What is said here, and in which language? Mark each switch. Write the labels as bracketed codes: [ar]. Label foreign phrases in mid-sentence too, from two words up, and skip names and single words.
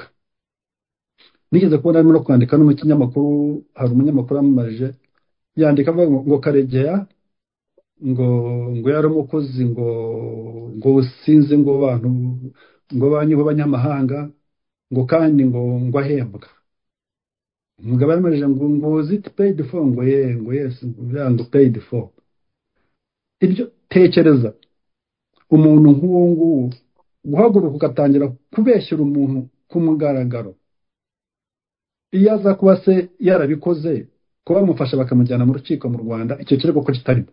[rw] Nigeze kubona arimo no kwandika no mu kinyamakuru, hari umunyamakuru amumarije yandika avuga ngo Karegeya ngo ngo yari umukozi ngo sinzi ngo abantu ngo banyu b'abanyamahanga ngo kandi ngo ahembwa. Umugabo yaramubajije ngo [en] was it paid for, ngo yes, ngo paid for. [rw] Ibyo tekereza umuntu nk'uwo nguwo guhaguruka ugatangira kubeshyura umuntu ku mugaragaro. Iyo aza kuba se yarabikoze kuba bamufasha bakamujyana mu rukiko mu Rwanda, icyo kirego ko kitarimo.